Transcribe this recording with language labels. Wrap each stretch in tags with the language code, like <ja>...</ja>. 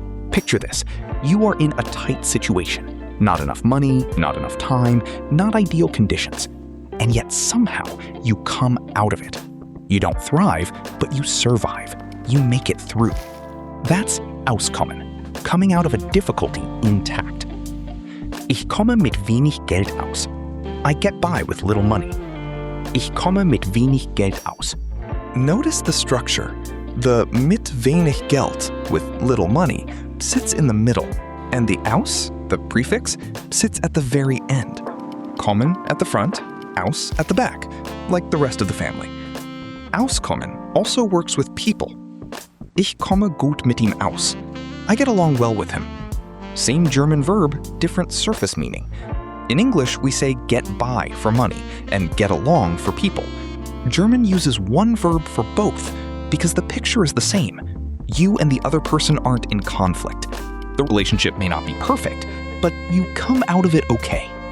<en>Picture this, you are in a tight situation. Not enough money, not enough time, not ideal conditions. And yet somehow you come out of it. You don't thrive, but you survive. You make it through. That's Auskommen, coming out of a difficulty intact.</en> <de>Ich komme mit wenig Geld aus.</de> <en>I get by with little money.</en> <de>Ich komme mit wenig Geld aus.</de> <en>Notice the structure. The</en> <de>mit wenig Geld,</de> <en>with little money, sits in the middle, and the aus, the prefix, sits at the very end. Kommen at the front, aus at the back, like the rest of the family. Auskommen also works with people.</en> <de>Ich komme gut mit ihm aus.</de> <en>I get along well with him. Same German verb, different surface meaning. In English, we say get by for money and get along for people. German uses one verb for both because the picture is the same. You and the other person aren't in conflict. The relationship may not be perfect, but you come out of it okay.</en>